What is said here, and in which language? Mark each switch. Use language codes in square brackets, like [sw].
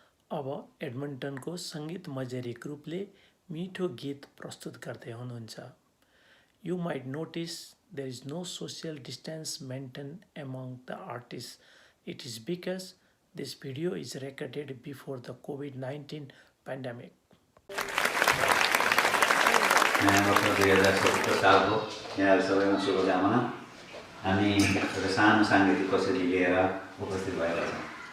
[ne] अब एडमन्टनको सङ्गीत मजेरी ग्रुपले मिठो गीत प्रस्तुत गर्दै हुनुहुन्छ. [en] You might notice there is no social distance maintained among the artists. It is because this video is recorded before the COVID-19 pandemic. [ne] नयाँ वर्ष 2077 सालको यहाँहरू सबैमा शुभकामना. हामी एउटा सानो साङ्गीतिक कसरी लिएर उपस्थित भएका छौँ.